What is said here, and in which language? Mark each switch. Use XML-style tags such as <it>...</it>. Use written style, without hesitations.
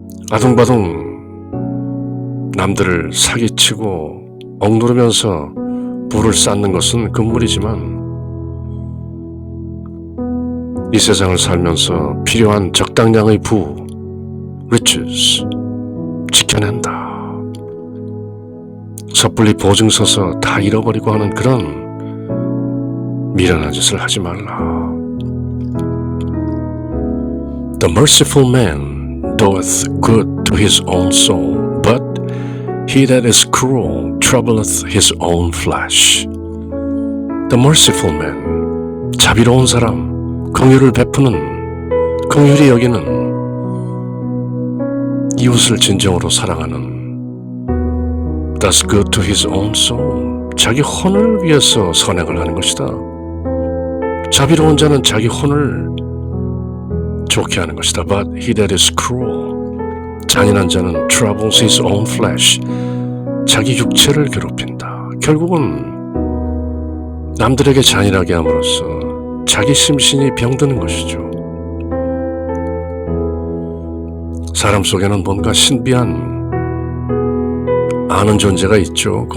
<ko>아둥바둥 남들을 사기치고 억누르면서 부를 쌓는 것은 금물이지만 이 세상을 살면서 필요한 적당량의 부, riches, 지켜낸다. 섣불리 보증 서서 다 잃어버리고 하는 그런 미련한 짓을 하지 말라.</ko> <en>The merciful man doeth good to his own soul, but he that is cruel troubleth his own flesh. The merciful man,</en> <ko>자비로운 사람, 긍휼을 베푸는, 긍휼히 여기는 이웃을 진정으로 사랑하는</ko> <en>does good to his own soul.</en> <ko>자기 혼을 위해서 선행을 하는 것이다. 자비로운 자는 자기 혼을 좋게 하는 것이다.</ko> <en>But he that is cruel.</en> <ko>잔인한 자는</ko> <en>troubles his own flesh.</en> <ko>자기 육체를 괴롭힌다. 결국은 남들에게 잔인하게 함으로써 자기 심신이 병드는 것이죠. 사람 속에는 뭔가 신비한 아는 존재가 있죠.</ko>